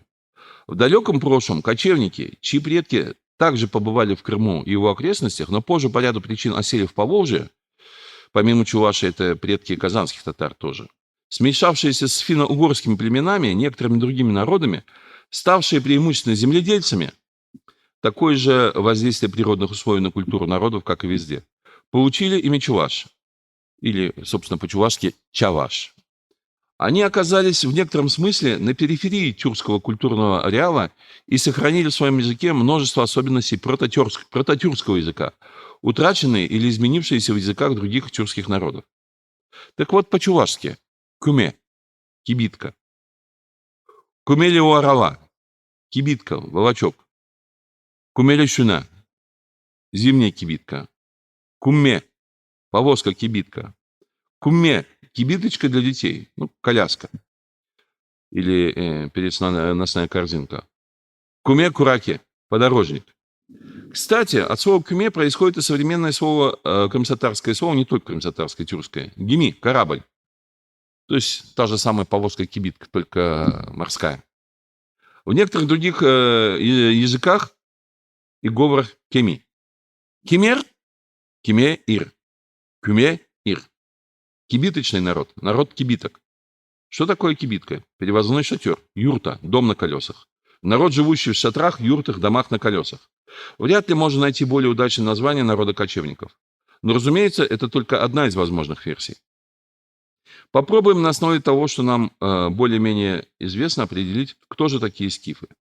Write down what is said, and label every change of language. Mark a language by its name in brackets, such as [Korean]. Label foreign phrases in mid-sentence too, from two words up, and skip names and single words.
[Russian] В далеком прошлом кочевники, чьи предки также побывали в Крыму и его окрестностях, но позже по ряду причин осели в Поволжье, помимо чуваши, это предки казанских татар тоже, смешавшиеся с финно-угорскими племенами, некоторыми другими народами, ставшие преимущественно земледельцами, такое же воздействие природных условий на культуру народов, как и везде, получили имя чуваш, или, собственно, по-чувашски чаваш. Они оказались в некотором смысле на периферии тюркского культурного ареала и сохранили в своем языке множество особенностей прототюркского языка, утраченные или изменившиеся в языках других тюркских народов. Так вот, по-чувашски куме – кибитка, кумели-уарава – кибитка, волочок, кумели-шуна – зимняя кибитка, кумме – повозка-кибитка, кумме – кибиточка для детей, коляска или переносная корзинка. Куме-кураки – подорожник. Кстати, от слова «куме» происходит и современное слово, крымсатарское слово, не только крымсатарское, тюркское. Геми – корабль. То есть та же самая повозка-кибитка, только морская. В некоторых других языках и говорах кеми. Кемер – кеме-ир. Кюме-ир. Кибиточный народ, народ кибиток. Что такое кибитка? Перевозной шатер, юрта, дом на колесах. Народ, живущий в шатрах, юртах, домах на колесах. Вряд ли можно найти более удачное название народа кочевников. Но, разумеется, это только одна из возможных версий. Попробуем на основе того, что нам более-менее известно, определить, кто же такие скифы.